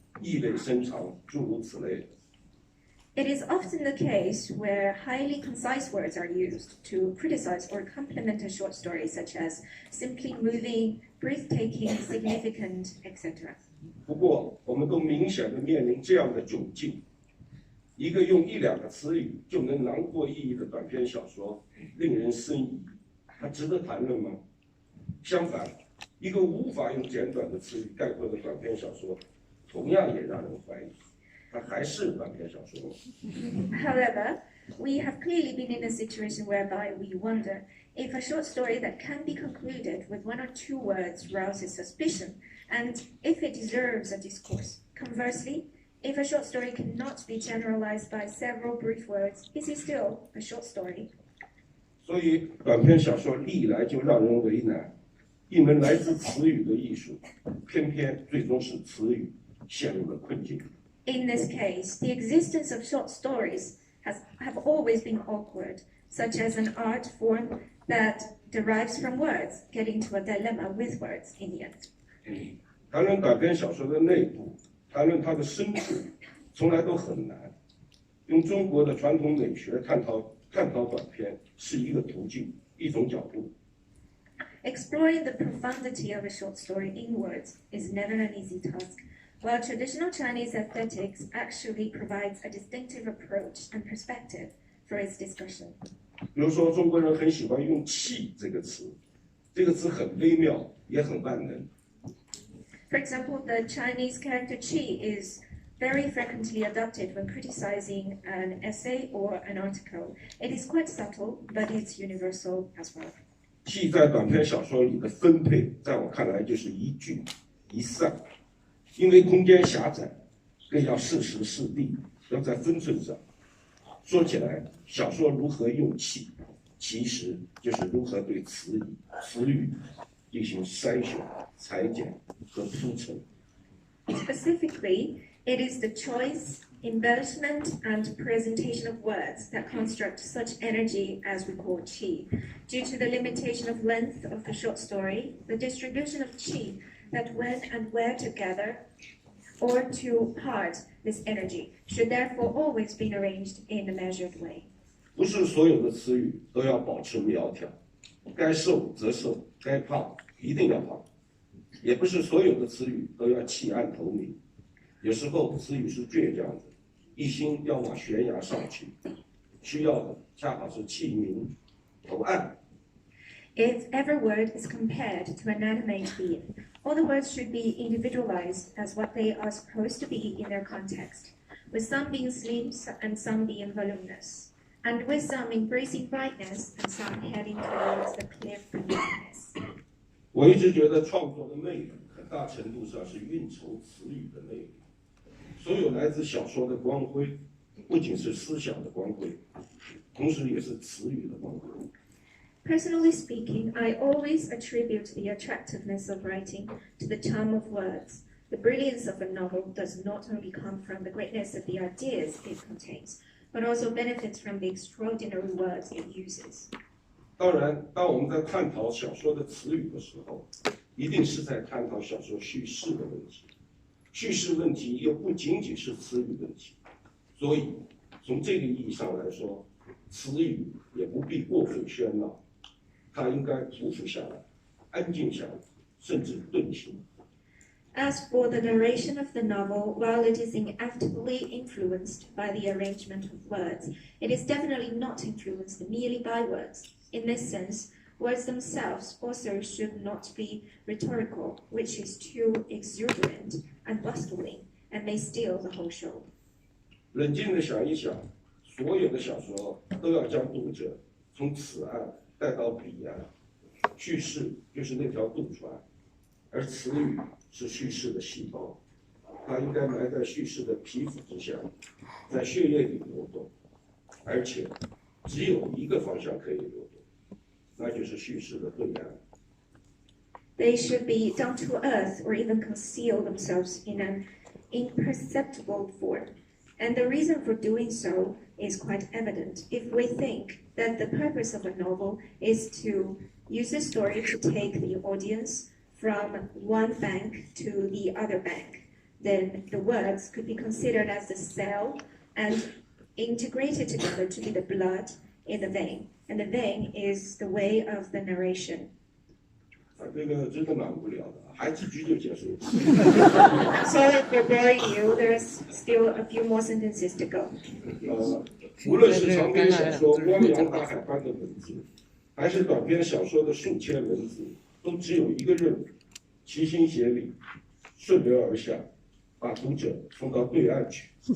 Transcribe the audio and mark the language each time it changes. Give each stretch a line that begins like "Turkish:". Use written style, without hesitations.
Chinese: 意味深长，诸如此类。
English: It is often the case where highly concise words are used to criticize or compliment a short story, such as simply moving, breathtaking, significant, etc.
Chinese: 不过，我们都明显地面临这样的窘境：一个用一两个词语就能囊括意义的短篇小说，令人深疑，它值得谈论吗？相反，一个无法用简短的词语概括的短篇小说。同样也让人怀疑，它还是短篇小说吗？
English: However, we have clearly been in a situation whereby we wonder if a short story that can be concluded with one or two words rouses suspicion, and if it deserves a discourse. Conversely, if a short story cannot be generalized by several brief words, is it still a short story?
Chinese: 所以，短篇小说历来就让人为难。一门来自词语的艺术，偏偏最终是词语陷入了困境。
English: In this case, the existence of short stories have always been awkward, such as an art form that derives from words, getting to a dilemma with words in the end.
Chinese: 谈论短篇小说的内部，谈论它的深处，从来都很难。用中国的传统美学探讨短篇是一个途径，一种角度。
English: Exploring the profundity of a short story in words is never an easy task, while traditional Chinese aesthetics actually provides a distinctive approach and perspective for its discussion.
Chinese: 比如说，中国人很喜欢用“气”这个词，这个词很微妙，也很万能。
English: For example, the Chinese character qi is very frequently adopted when criticizing an essay or an article. It is quite subtle, but it's universal as well.
Chinese: 气在短篇小说里的分配，在我看来就是一聚一散，因为空间狭窄，更要适时适地，要在分寸上。说起来，小说如何用气，其实就是如何对词语进行筛选、裁剪和铺陈。
English: Specifically, it is the choice, embellishment, and presentation of words that construct such energy as we call qi. Due to the limitation of length of the short story, the distribution of qi that when and where to gather or to part this energy should therefore always be arranged in a measured way.
Chinese: 不是所有的词语都要保持苗条，该瘦则瘦，该胖一定要胖，也不是所有的词语都要弃暗投明。有时候词语是倔强的，一心要往悬崖上去，需要的恰好是弃明投暗。
English: If every word is compared to an animate being, all the words should be individualized as what they are supposed to be in their context, with some being slim and some being voluminous, and with some embracing brightness and some heading towards the cliff and darkness.
Chinese: 我一直觉得创作的魅力，很大程度上是运筹词语的魅力。所有来自小说的光辉，不仅是思想的光辉，同时也是词语的光辉。
English: Personally speaking, I always attribute the attractiveness of writing to the charm of words. The brilliance of a novel does not only come from the greatness of the ideas it contains, but also benefits from the extraordinary words it uses.
Chinese: 当然，当我们在探讨小说的词语的时候，一定是在探讨小说叙事的问题。叙事问题又不仅仅是词语问题，所以从这个意义上来说，词语也不必过分喧闹，它应该匍匐下来，安静下来，甚至顿行。
English: As for the narration of the novel, while it is inevitably influenced by the arrangement of words, it is definitely not influenced merely by words. In this sense, words themselves also should not be rhetorical, which is too exuberant and bustling, and may steal the whole show.
Chinese: 冷静地想一想，所有的小说都要将读者从此岸带到彼岸，叙事就是那条渡船，而词语是叙事的细胞，它应该埋在叙事的皮肤之下，在血液里流动，而且只有一个方向可以流动，那就是叙事的对岸。
English: They should be down to earth or even conceal themselves in an imperceptible form. And the reason for doing so is quite evident if we think that the purpose of a novel is to use the story to take the audience from one bank to the other bank. Then the words could be considered as the cell and integrated together to be the blood in the vein. And the vein is the way of the narration.
Chinese: 这个真的蛮无聊的，还几句就结束。
English: I'm sorry for boring you. There's still a few more sentences to go.
Chinese: 无论是长篇小说汪洋大海般的文字，还是短篇小说的数千文字，都只有一个任务：齐心协力，顺流而下，把读者送到对岸去。